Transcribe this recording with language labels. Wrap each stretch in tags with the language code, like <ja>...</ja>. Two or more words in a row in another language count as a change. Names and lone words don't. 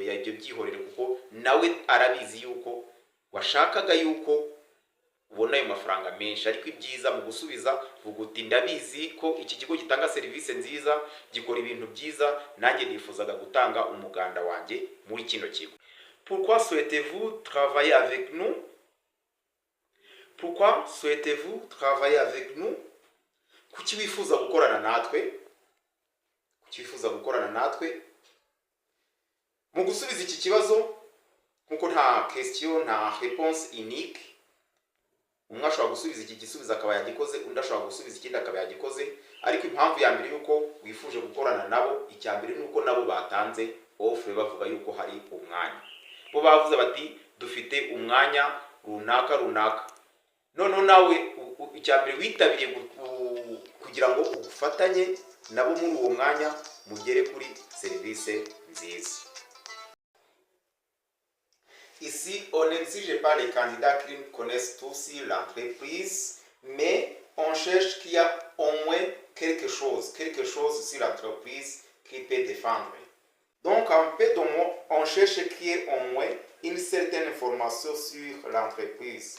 <rw>Ya ibyo byihorere, kuko nawe arabizi yuko washakaga yuko ubona ayo mafaranga menshi. Ariko ibyiza mu gusubiza vuga uti ndabizi ko iki kigo gitanga serivisi nziza, gikora ibintu byiza, nanjye nifuzaga gutanga umuganda wanjye muri kino kigo.</rw> <fr>Pourquoi souhaitez-vous travailler avec nous? Pourquoi souhaitez-vous travailler avec nous?</fr> <rw>Kuki wifuza gukorana natwe? Kuki wifuza gukorana natwe? Mu gusubiza iki kibazo, kuko nta question, nta</rw> <fr>réponse unique,</fr> <rw>umwe ashobora gusubiza iki gisubizo akaba yagikoze, undi ashobora gusubiza ikindi akaba yagikoze. Ariko impamvu ya mbere yuko wifuje gukorana nabo, icya mbere nuko nabo batanze offer bavuga yuko hari umwanya. Bo bavuze bati dufite umwanya runaka. Noneho nawe icya mbere witabiriye kugira ngo ugufatanye nabo muri uwo mwanya mugere kuri serivisi nziza.</rw> <fr>Ici, on n'exige pas les candidats qui connaissent tous l'entreprise, mais on cherche qu'il y a au moins quelque chose sur l'entreprise qui peut défendre. Donc, en peu de mots, on cherche qu'il y ait au moins une certaine information sur l'entreprise.</fr>